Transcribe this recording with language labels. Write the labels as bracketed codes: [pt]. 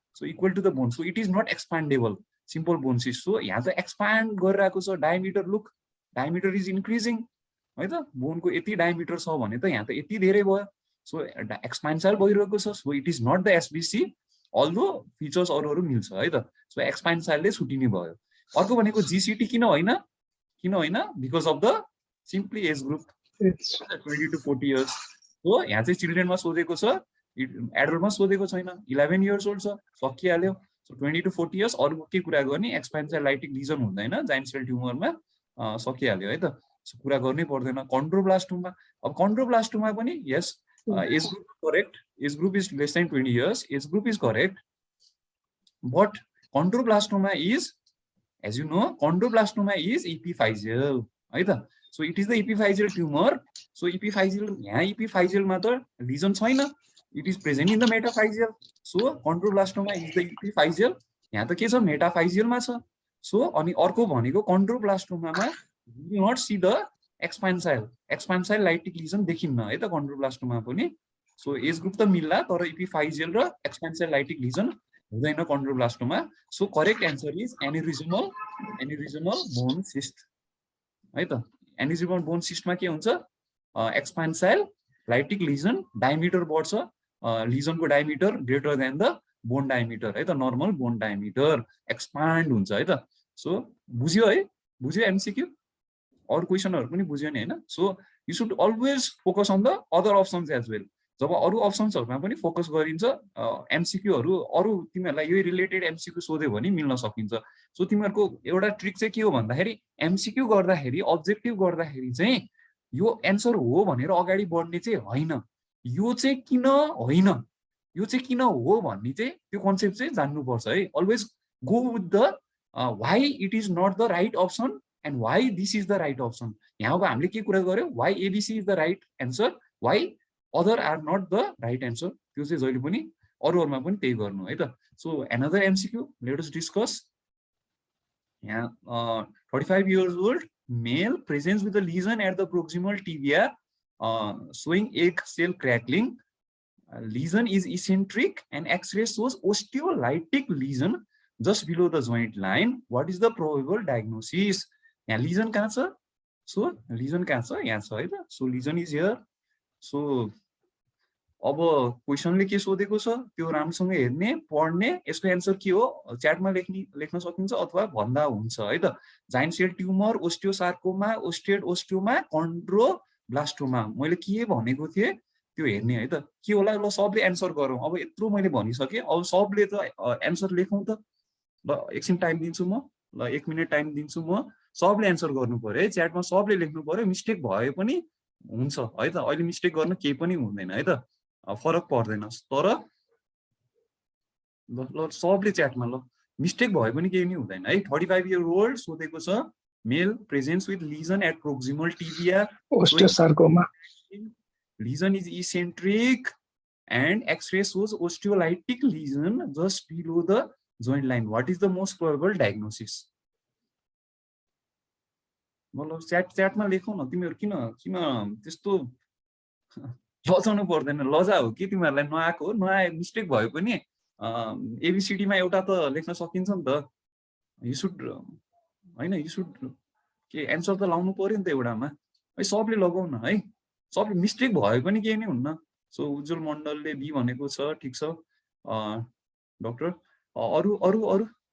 [en] So equal to the bone, so it is not expandable simple bone cyst. [ne] So यहाँ त expand गरिरहेको छ, diameter, [en] look diameter is increasing, [ne] है त। बोनको यति डायमिटर छ भने त यहाँ त यति धेरै भयो, सो एक्सपान्साइल भइरहेको छ। [en] so it is not the SBC, although features [ne] अरू मिल्छ, है त। सो एक्सपान्साइलले छुटिने भयो। अर्को भनेको जीसीटी किन होइन? [en] Because of the simply age group 20 to 40 years। [ne] हो, यहाँ चाहिँ चिल्ड्रेनमा सोधेको छ, एडल्टमा सोधेको छैन। [en] 11 years old [ne] छ, सकिहाल्यो। सो 20 to 40 years, अरू के कुरा गर्ने, एक्सपान्साइल लाइटिक लिजन हुँदैन जाइन्ट सेल ट्युमरमा, सकिहाल्यो, है त। सो कुरा गर्नै पर्दैन। [en] Chondroblastoma, अब chondroblastoma पनि yes, age group correct, age group is less than 20 years, age group is correct. But chondroblastoma is, as you know, chondroblastoma is epiphyseal, है त। So it is the epiphyseal tumor. So epiphyseal, [ne] यहाँ epiphyseal मा त lesion छैन, [en] it is present in the metaphyseal. So chondroblastoma is the epiphyseal, [ne] यहाँ त के छ, [en] metaphyseal मा छ। So [ne] अनि अर्को भनेको [en] chondroblastoma मा you do not see the expansile lytic lesion [ne] देखिन्न, [en] है त chondroblastoma पनि। [ne] So age group त मिल्ला, तर epiphyseal र expansile lytic lesion हुँदैन कन्ड्रोब्लास्टोमा। [en] So correct answer is aneurysmal bone cyst, है त। [ne] एन्युरिजमल बोन सिस्टमा के हुन्छ, एक्सपान्साइल लाइटिक लिजन, डायमिटर बढ्छ, लिजनको diameter greater than the bone diameter, है त। नर्मल बोन डायमिटर एक्सपान्ड हुन्छ, है त। सो बुझ्यो है, बुझ्यो एमसीक्यू, अरू क्वेसनहरु पनि बुझ्यो नि, हैन। [en] So you should always focus on the other options as well. [ne] जब अरू अप्सन्सहरुमा पनि फोकस गरिन्छ, एमसीक्यूहरु अरू तिमीहरुलाई यही रिलेटेड एमसीक्यू सोध्यो भने मिल्न सकिन्छ। सो तिमीहरुको एउटा ट्रिक चाहिँ के हो भन्दाखेरि, एमसीक्यू गर्दाखेरि, अब्जेक्टिभ गर्दाखेरि चाहिँ यो एन्सर हो भनेर अगाडि बढ्ने चाहिँ होइन, यो चाहिँ किन होइन, यो चाहिँ किन हो भन्ने चाहिँ त्यो कन्सेप्ट चाहिँ जान्नुपर्छ है। [en] Always go with the why it is not the right option and why this is the right option. [ne] यहाँ अब हामीले के कुरा गर्यो, [en] why ABC is the right answer, why other are not the right answer, [ne] त्यो चाहिँ जहिले पनि अरूहरुमा पनि त्यही गर्नु, है त। [en] सो another MCQ, let us discuss। यहाँ 35 years old male presents with a lesion at the proximal tibia, showing egg cell crackling. Lesion is eccentric and X-ray shows osteolytic lesion just below the joint line. What is the probable diagnosis? [ne] यहाँ lesion कहाँ छ? So lesion कहाँ छ? यहाँ छ, है त। So lesion is here। So अब क्वेसनले के सोधेको छ त्यो राम्रोसँग हेर्ने, पढ्ने, यसको एन्सर के हो च्याटमा लेख्न सकिन्छ अथवा भन्दा हुन्छ, है त। Giant sale tumour, ओस्टियोसार्कोमा, ousted osteoma, कन्ड्रोब्लास्टोमा। मैले के भनेको थिएँ, त्यो हेर्ने है त के होला ल सबले एन्सर गरौँ अब यत्रो मैले भनिसकेँ अब सबले त एन्सर लेखौँ त ल एकछिन टाइम दिन्छु म ल 1 मिनेट टाइम दिन्छु म सबले एन्सर गर्नु पर्यो है च्याटमा सबले लेख्नु पर्यो मिस्टेक भए पनि हुन्छ है त अहिले मिस्टेक गर्न केही पनि हुँदैन है त फरक पर्दैन तर ल सबले च्याटमा ल मिस्टेक भए पनि केही नि हुँदैन है 35 year old सोधेको छ [en] Male presents with lesion at proximal tibia osteosarcoma lesion is eccentric and x-ray shows osteolytic lesion just below the joint line. What is the most probable diagnosis? [ne] मतलब च्याटमा लेखौ न तिमीहरु किन त्यस्तो लजाउनु पर्दैन लजा हो कि तिमीहरुलाई नआएको नआए मिस्टेक भए पनि एबीसीडी मा एउटा त लेख्न सकिन्छ नि त [en] you should [ne] हैन यु शुड के एन्सर त लाउनु पर्यो नि त एउटामा है सबले लगाउ न है सबले मिस्टेक भए पनि केही नै हुन्न सो उज्जवल मण्डलले बी भनेको छ ठीक छ डाक्टर अरु अरु अरु